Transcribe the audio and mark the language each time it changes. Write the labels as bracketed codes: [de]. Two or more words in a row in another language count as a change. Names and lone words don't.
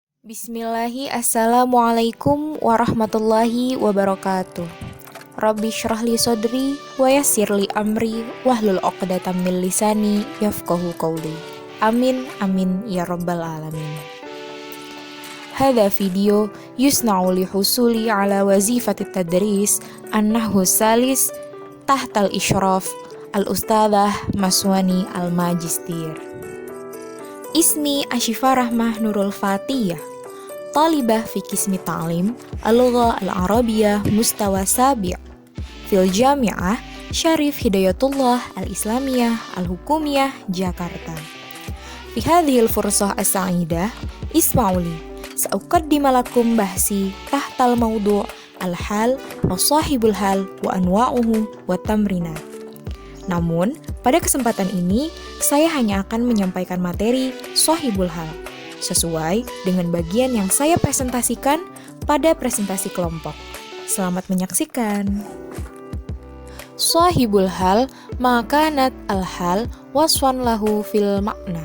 [ar] السلام عليكم ورحمة الله وبركاته. رب اشرح لي صدري ويسر لي أمري واحلل عقدة من لساني يفقهوا قولي. آمين آمين يا رب العالمين. هذا فيديو يصنع للحصول على وظيفة تدريس النحو الثالث تحت إشراف الأستاذة مسواني الماجستير. اسمي أشفى رحمة نور الفتية، طالبة في قسم تعليم اللغة العربية مستوى سابع في الجامعة شريف هداية الله الإسلامية الحكومية جاكرتا. في هذه الفرصة السعيدة اسمعوا لي سأقدم لكم بحثي تحت الموضوع الحال وصاحب الحال وأنواعه وتمرينات. [id] Namun, pada kesempatan ini, saya hanya akan menyampaikan materi [ar] صاحب الحال, [id] sesuai dengan bagian yang saya presentasikan pada presentasi kelompok. Selamat menyaksikan. [ar] صاحب الحال ما كانت الحال وصفا له في المعنى.